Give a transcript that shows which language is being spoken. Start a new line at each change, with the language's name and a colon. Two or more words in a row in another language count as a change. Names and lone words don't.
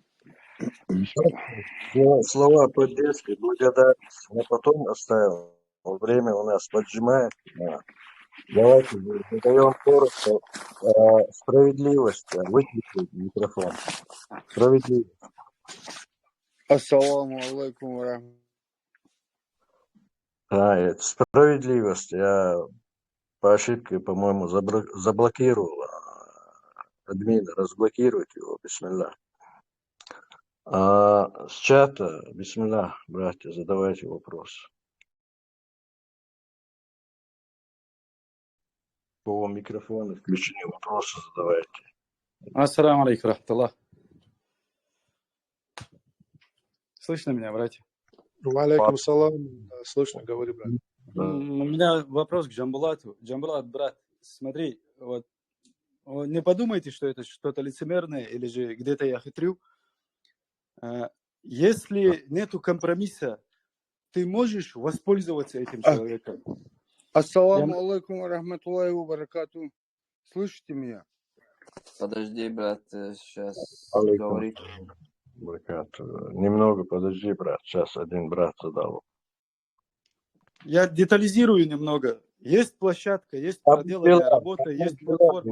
Russian: Слова поддержки, благодарность. Мы потом оставим. Время у нас поджимает. Давайте задаем коротко. Справедливость. Выключи микрофон. Справедливость.
Arabic: السلام عليكم و
Russian: Это справедливость. Я по ошибке, по-моему, заблокировал админа. Разблокировать его, бисмилlah. С чата, бисмилlah, братья, задавайте вопрос. По микрофону включены вопросы, задавайте.
Arabic: السلام عليكم رحمة الله.
Russian: Слышно меня, братья?
Arabic: عليكم السلام.
Russian: Слышно, говори, брат. У меня вопрос к Джамбулату. Джамбулат, брат, смотри, вот не подумайте, что это что-то лицемерное или же где-то я хитрю. Если нету компромисса, ты можешь воспользоваться этим человеком.
Arabic: السلام عليكم ورحمة الله وبركاته.
Russian: Слышите меня? Подожди, брат, сейчас Алейкум говорит. Немного подожди, брат. Сейчас один брат задал. Я детализирую немного. Есть площадка, есть проделанная работа, есть платформа.